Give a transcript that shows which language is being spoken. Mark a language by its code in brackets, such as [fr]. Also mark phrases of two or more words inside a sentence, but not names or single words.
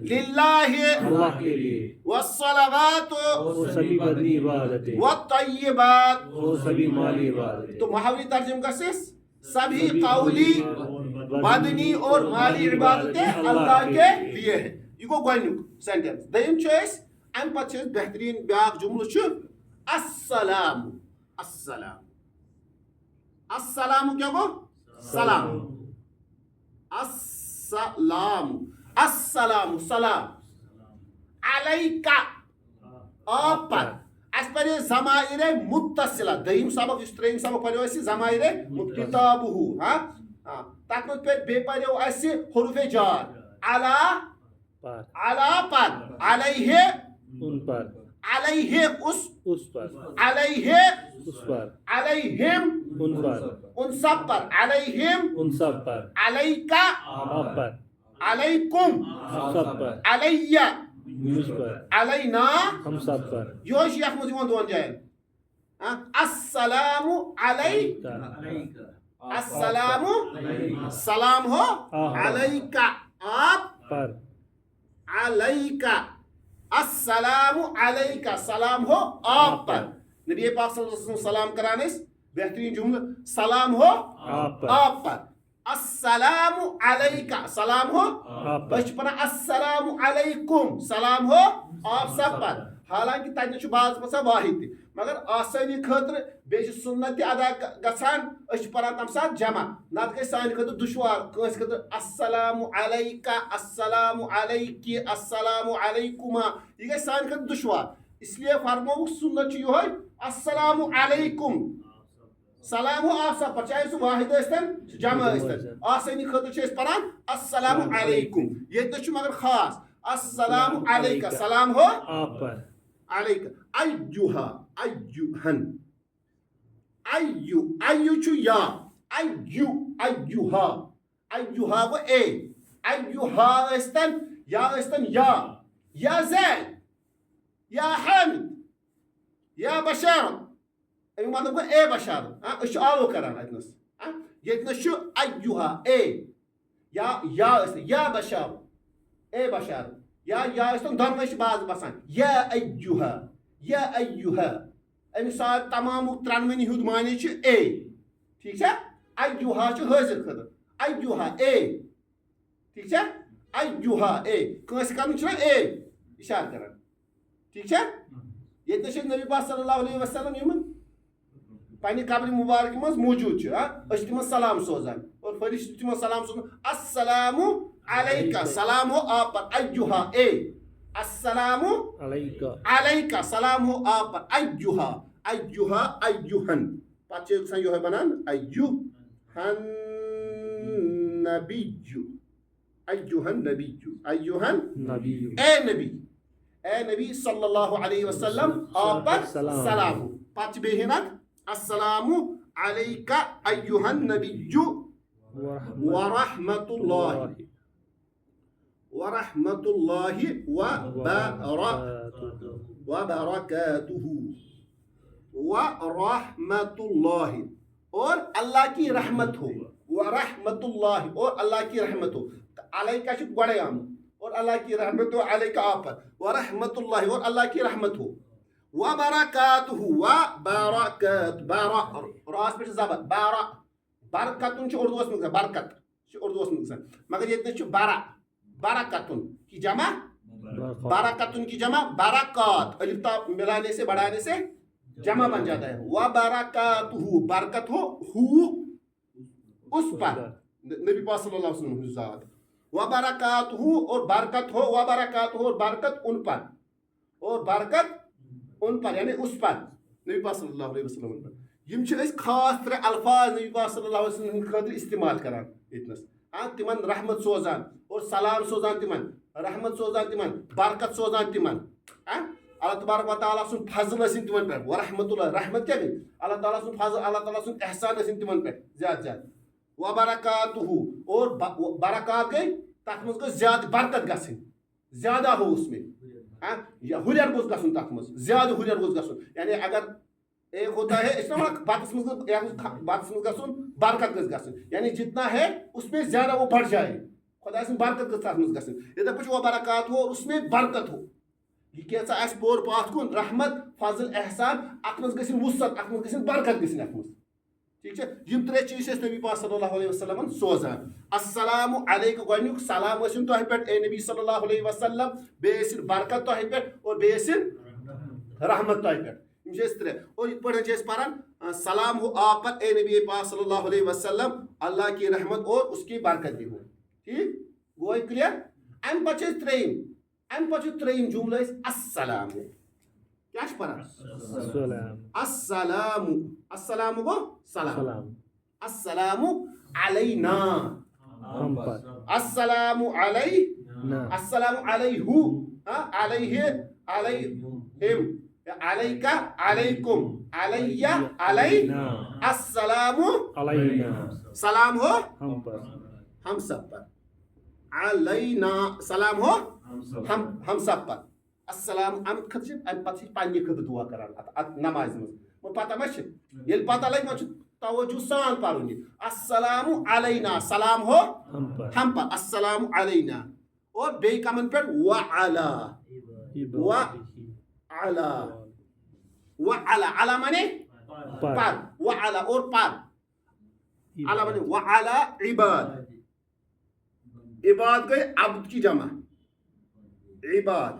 [ar] للہ [ur] اللہ کے لیے [ar] والصلوات [ur] اور سبھی بدنی عبادتیں [ar] والطیبات [ur] اور سبھی مالی عبادتیں. تو محاوری ترجمہ گژھٮ۪س سبھی قولی بدنی اور مالی عبادتیں اللہ کے لیے ہے. [ks] یہ گوٚو گۄڈنیُک سینٹینس. دوٚیِم چھُ أسۍ امہِ پتہٕ چھِ أسۍ بہتریٖن بیٛاکھ جملہٕ چھُ السلام. [ar] السلام السلام [ks] کیٛاہ گوٚو [ar] سلام السلام السلام سلام علیکہ [ur] آپ پر. [ks] اَسہِ پرے ضمائرِ متصلہ دوٚیِم سبق یُس ترٛیٚیِم سبق پریو اَسہِ ضمائرِ کتابہُ تتھ منٛز بیٚیہِ پریو اَسہِ حروفِ جار علی پر علیہ [ur] ان پر [ar] علیہ [ur] اس پر [ar] علیہ [ur] اس پر [ar] علیہم [ur] ان پر ان سب پر علیہم ان سب پر [ar] علیکہ [ur] آپ پر [ar] علیکم [ur] ہم سب پر [ar] علیہ [ur] مجھ پر [ar] علینا [ur] ہم سب پر. [ks] یہوے چھُ یتھ منٛز یِوان دۄن جاین [ar] السلام علیکم السلام [ur] سلام ہو علیکا آپ پر [ar] علیکا السلام علیکا [ur] سلام ہو آپ پر [ar] نبی پاک صلی اللہ علیہ وسلم سلام کران [ur] اس بہترین جملہ سلام ہو آپ پر [ar] السلام علیکا [ur] سلام ہو آپ پر [ks] بچ پنا [ar] السلام علیکم [ur] سلام ہو آپ سب پر [ks] حالانکہ تتہ بعض مسا واحد تہ مگر آسانی خاطر بیٚیہِ چھِ سنت تہِ ادا گژھان أسۍ چھِ پران تمہِ ساتہٕ جمع نتہٕ گژھِ سانہِ خٲطرٕ دُشوار کٲنٛسہِ خٲطرٕ [ar] السلام علیکا السلام علیکی السلام علیکما [ks] یہِ گژھِ سانہِ خٲطرٕ دُشوار [ur] اس لیے [ks] فرمووُکھ سنت چھُ یِہوے [ar] السلام علیکم [ur] سلام ہو آپ سب پر [ks] چاہے سُہ واحد ٲسۍتن جمع ٲسۍتن آسٲنی خٲطرٕ چھِ أسۍ پران [ar] السلام علیکم [ks] ییٚتہِ چھُ مگر خاص [ar] السلام علیکا [ur] سلام ہو آپ پر [ks] علیکا ایُہا ایُہن ایُ چھُ یا ایُہا ایُہا گوٚو اے ایُہا ٲسۍتن یا ٲسۍتن یا زید یا حامد یا بشار امیُک مطلب گوٚو اے بشار أسۍ چھِ آلو کران اتنس ییٚتنس چھُ ایُہا اے یا ٲسۍتن یا بشار اے بشار یا ٲسۍتن دۄنوَے چھِ باز بسان یا ایُہا امیُک سارے تمامُک ترٛنوٕنی ہُنٛد معنی چھُ اے ٹھیٖک چھا ایُہا چھُ حٲضِر خٲطرٕ ایُہا اے ٹھیٖک چھا ایُہا اے کٲنٛسہِ کرُن چھُنہ اے اِشارٕ کران ٹھیٖک چھا ییٚتنس چھِ نبی پاک [ar] صلی اللہ علیہ وسلم [ks] یِم پننہِ قبرِ مُبارکہِ منٛز موٗجوٗد چھِ أسۍ چھِ تِمن سلام سوزان اور فرشتہٕ چھِ تِمن سلام سوزان [ar] السلام علیکا [ur] سلام ہو آپ پر [ks] ایُہا اے [ar] السلام علیکا [ur] سلام ہو آپ پر [ks] ایُہا ایُہن پتہٕ چھِ گژھان یِہوے بنان ایُہن نبی اے نبی [ar] صلی اللہ علیہ وسلم [ur] آپ پر سلام ہو [ks] پتہٕ چھِ بیٚیہِ ہِنک [ar] السلام علیکا ایُہن نبی ورحمۃ اللہ وبرکاتہ ورحمۃ اللہ [ur] اور اللہ کی رحمت ہو [ar] ورحمۃ اللہ [ur] اور اللہ کی رحمت ہو [ks] علیکا چھُ گۄڈے آمُت [ur] اور اللہ کی رحمت ہو علیکا آپ پر [ar] ورحمۃ اللہ [ur] اور اللہ کی رحمت ہو وبرکاتہ [ks] راس پہ زبر برکتن چھُ اردوس منٛز گژھان برکت چھُ اردوس منٛز گژھان مگر ییٚتہِ چھُ [ur] برکتن کی جمع برکتن کی جمع برکات الف تا ملانے سے بڑھانے سے جمع بن جاتا ہے [ks] وبرکاتہ [ur] برکت ہو اس پر نبی پاک صلی اللہ علیہ وسلم کی ذات وبرکاتہ اور برکت ہو وبرکاتہ اور برکت ان پر اور برکت ان پر یعنی اس پر نبی پاک صلی اللہ علیہ وسلم پر [ks] یم چھِ أسۍ خاص ترٛےٚ الفاظ نبی پاک صلی اللہ علیہ وسلم ہٕنٛدِ خٲطرٕ استعمال کران ییٚتنس تمن رحمت سوزان اور سلام سوزان تمن رحمت سوزان تمن برکت سوزان تمن اللہ تبارک و تعالیٰ سُنٛد فضل ٲسِن تمن پٮ۪ٹھ ورحمۃ اللہ رحمت کیٛاہ گٔے اللہ تعالیٰ سُنٛد فضل اللہ تعالیٰ سُنٛد احسان ٲسِن تمن پٮ۪ٹھ زیادٕ زیادٕ وبرکاتہ اور برکات گٔے تتھ منٛز گٔژھ زیادٕ برکت گژھٕنۍ [ur] زیادہ ہو اس میں [ks] ہُرٮ۪ر گوٚژھ گژھُن تتھ منٛز زیادٕ ہُرٮ۪ر گوٚژھ گژھُن یعنی [ur] اگر ایک ہوتا ہے اس میں [ks] بتس منٛز گژھُن برکت گژھِ گژھٕنۍ [ur] یعنی جتنا ہے اس میں زیادہ وہ بڑھ جائے [ks] خدا سٕنٛز برکت گٔژھ تتھ منٛز گژھٕنۍ یِتھے پٲٹھۍ [ur] وہ برکات ہو اور اس میں برکت [ks] ہو یہ کیٛاہ آسہِ پوٚر پاتھ کُن رحمت فضل احسان اتھ منٛز گژھِنۍ وُسعت اتھ منٛز گژھِنۍ برکت گژھِنۍ اتھ منٛز ٹھیٖک چھا یم ترٛےٚ چیٖز چھِ أسۍ نبی پاک صلی اللہ علیہ وسلمن سوزان [ar] السلام علیکم [ks] گۄڈنیُک سلام ٲسِن تۄہہِ پٮ۪ٹھ اے نبی صلی اللہ علیہ وسلم بیٚیہِ ٲسِن برکت تۄہہِ پٮ۪ٹھ اور بیٚیہِ ٲسِن رحمت تۄہہِ پٮ۪ٹھ یم چھِ أسۍ ترٛےٚ اور یِتھ پٲٹھۍ چھِ أسۍ پران [ur] سلام ہو آپ پر اے نبی پاک صلی اللہ علیہ وسلم اللہ کی رحمت اور اس کی برکت بھی ہو [ks] ٹھیک گوٚو کلیئر امہِ پتہٕ چھِ أسۍ ترٛیٚیِم جملہٕ أسۍ السلام کیٛاہ چھِ پران السلام گوٚو سلام [ar] السلام علینا السلام السلام علیہ علیہم علیکا علیکم علیہ علینا السلام علینا [ur] سلام ہو ہم سب پر [ar] علینا [ur] سلام ہو ہم سب پر [ks] السلام ام خطر ام پتہ پننہِ خٲطرٕ دعا کران ات نمازِ منٛز وہ پتہ ما چھ یل پتہ لگ ما چھ توجہ سان پرن [ar] السلام علینا [ur] سلام ہو ہم پر [ar] السلام علینا [ks] اور بے کمن پر وعلا [ar] وعلا وعلا علا [ks] مانے پر وعلا اور پر علا مانے وعلا عباد عباد گئے [ur] عبد کی جمع [ks] عباد